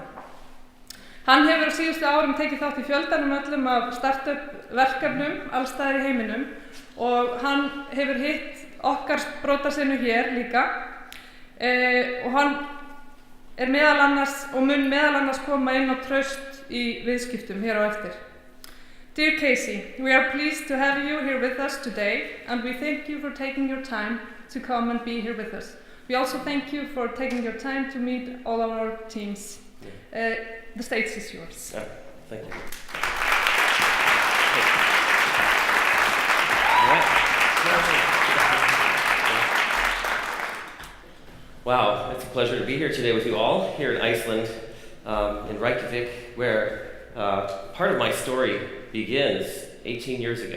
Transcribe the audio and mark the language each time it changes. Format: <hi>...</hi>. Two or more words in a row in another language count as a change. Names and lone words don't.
<is>Hann hefur á síðustu árum tekið þátt í fjöldanum öllum af startup verkefnum alls staðar í heiminum og hann hefur hitt okkar brotasinu hér líka og hann meðal annars og mun meðal annars koma inn á traust í viðskiptum hér á eftir.</is> <en>Dear Casey, we are pleased to have you here with us today, and we thank you for taking your time to come and be here with us. We also thank you for taking your time to meet all of our teams. The stage is yours. Yeah, thank you. Wow, it's a pleasure to be here today with you all here in Iceland, in Reykjavik, where part of my story begins 18 years ago.</en>